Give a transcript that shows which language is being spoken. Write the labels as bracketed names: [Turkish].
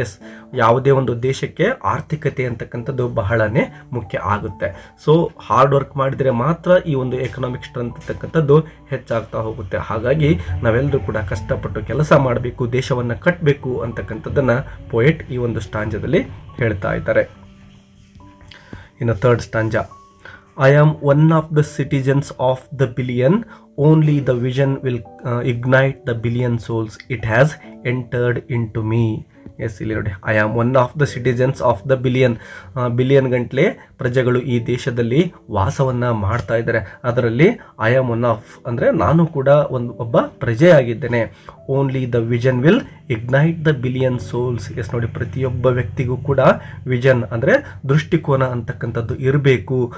[Kannada] S, ಯಾವುದೇ ಒಂದು ದೇಶಕ್ಕೆ ಆರ್ಥಿಕತೆ ಅಂತಕ್ಕಂಥದ್ದು ಬಹಳನೇ ಮುಖ್ಯ ಆಗುತ್ತೆ. ಸೊ ಹಾರ್ಡ್ ವರ್ಕ್ ಮಾಡಿದರೆ ಮಾತ್ರ ಈ ಒಂದು ಎಕನಾಮಿಕ್ ಸ್ಟ್ರೆಂತ್ ಅಂತಕ್ಕಂಥದ್ದು ಹೆಚ್ಚಾಗ್ತಾ ಹೋಗುತ್ತೆ. ಹಾಗಾಗಿ ನಾವೆಲ್ಲರೂ ಕೂಡ ಕಷ್ಟಪಟ್ಟು ಕೆಲಸ ಮಾಡಬೇಕು, ದೇಶವನ್ನು ಕಟ್ಟಬೇಕು ಅಂತಕ್ಕಂಥದ್ದನ್ನು ಪೋಯೆಟ್ ಈ ಒಂದು ಸ್ಟಾಂಜದಲ್ಲಿ ಹೇಳ್ತಾ ಇದ್ದಾರೆ. ಇನ್ನು third stanza. [English] I am one of the citizens of the billion, only the vision will ignite the billion souls, it has entered into me. [Kannada] S, ಇಲ್ಲಿ ನೋಡಿ, [English] I am one of the citizens of the billion [Kannada] ಗಂಟ್ಲೆ ಪ್ರಜೆಗಳು ಈ ದೇಶದಲ್ಲಿ ವಾಸವನ್ನು ಮಾಡ್ತಾ ಇದ್ದಾರೆ. ಅದರಲ್ಲಿ [English] I am one of [Kannada] ಅಂದರೆ ನಾನು ಕೂಡ ಒಬ್ಬ ಪ್ರಜೆಯಾಗಿದ್ದೇನೆ. [English] Only the vision will ignite the billion souls. [Kannada] S ನೋಡಿ, ಪ್ರತಿಯೊಬ್ಬ ವ್ಯಕ್ತಿಗೂ ಕೂಡ ವಿಷನ್ ಅಂದರೆ ದೃಷ್ಟಿಕೋನ ಅಂತಕ್ಕಂಥದ್ದು ಇರಬೇಕು.